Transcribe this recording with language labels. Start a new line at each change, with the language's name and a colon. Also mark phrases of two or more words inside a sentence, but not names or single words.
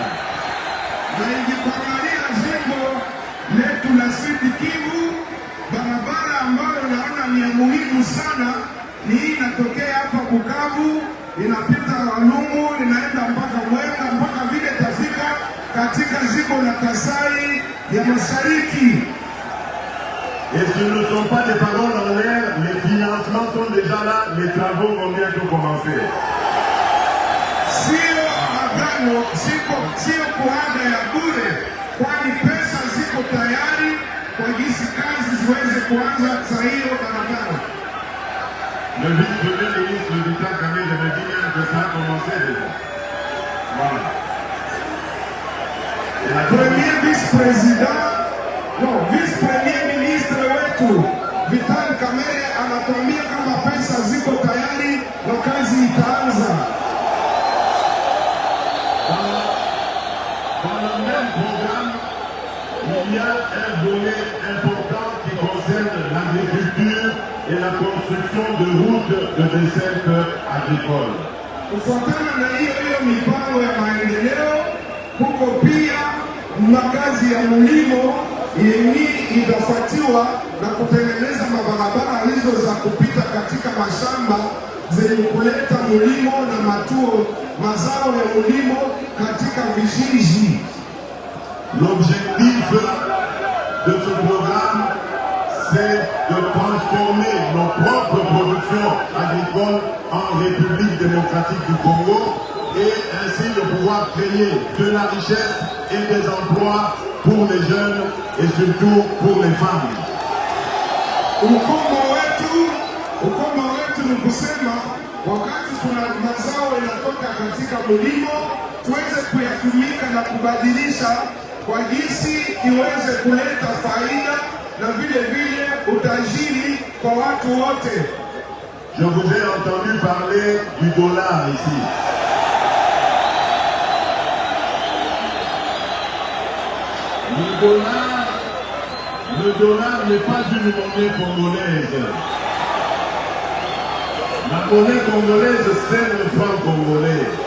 Swahili: Na ingekuangalia jimbo letu la Sud Kivu, barabara ambayo naona ni ya muhimu sana ni hii inatokea hapa Bukavu, inapita Walungu, inaenda mpaka Mwenga, mpaka vile tafika katika jimbo la Kasai ya Mashariki.
French: Et ce ne sont pas des paroles en l'air, les financements sont déjà là, les travaux vont bientôt commencer.
Swahili: Sio agano, sio kuaga ya bure, kwani pesa ziko tayari kwa jinsi kazi ziweze kuanza za hiyo barabara.
French: Le vice-premier ministre ministre Vital Kamerhe de dire que ça a commencé déjà. Voilà. Premier vice-président, non, vice-premier ministre
Swahili: wetu Vital Kamerhe anatuambia kama pesa ziko tayari na kazi itaanza.
French: Dans le même programme, il y a un volet important qui concerne l'agriculture et la construction de routes de desserte agricole.
Swahili: Kufuatana na hiyo mipango ya maendeleo, huko pia makazi ya mlimo yenye itafuatiwa na kutengeneza mabarabara hizo za kupita katika mashamba zenye kuleta mlimo na mazao ya mlimo katika vijiji.
French: L'objectif de ce programme, c'est de transformer nos propres productions agricoles en République démocratique du Congo et ainsi de pouvoir créer de la richesse et des emplois pour les jeunes et surtout pour les femmes.
Swahili: Ukomo wetu ni kusema wakati kuna mazao yanatoka katika mlimo tuweze kuyatumika na kubadilisha kwa jinsi iweze kuleta faida na vile vile utajiri kwa watu wote.
French: Je vous ai entendu parler du dollar ici. Le dollar n'est pas une monnaie congolaise. La monnaie congolaise, c'est le franc congolais.